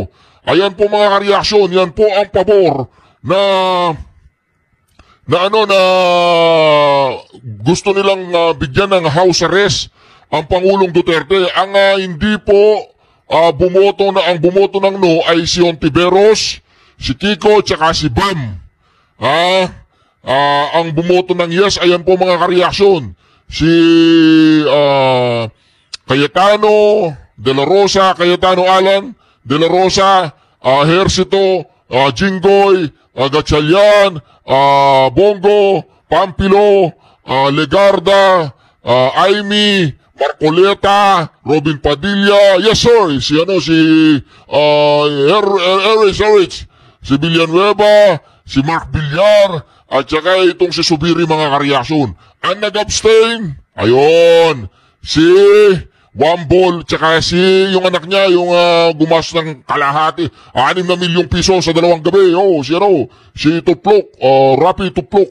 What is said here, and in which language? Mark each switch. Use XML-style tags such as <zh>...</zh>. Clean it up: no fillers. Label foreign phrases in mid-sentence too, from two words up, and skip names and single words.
<tl>Ayan po mga kareaksyon, yan po ang pabor na gusto nilang bigyan ng house arrest ang Pangulong Duterte. Ang hindi po bumoto ng no ay si Ontiveros, si Kiko, tsaka si Bam. Ang bumoto ng yes, ayan po mga kareaksyon. Si Cayetano De La Rosa, Cayetano Alan De La Rosa, Hercito, Jinggoy, Gatchalian, Bongo, Pampilo, Legarda, Aimee, Marcoleta, Robin Padilla,</tl> <en>yes sir,</en> <tl>si Erich, si Villanueva, si Mark Villar, at saka itong si Subiri mga kareaksyon. Ang nag-abstain, ayun, si Wambol, tsaka si yung anak niya, yung gumas ng kalahati, 6 na milyong piso sa 2 gabi, si Tuplok, Rapi Tuplok.</tl>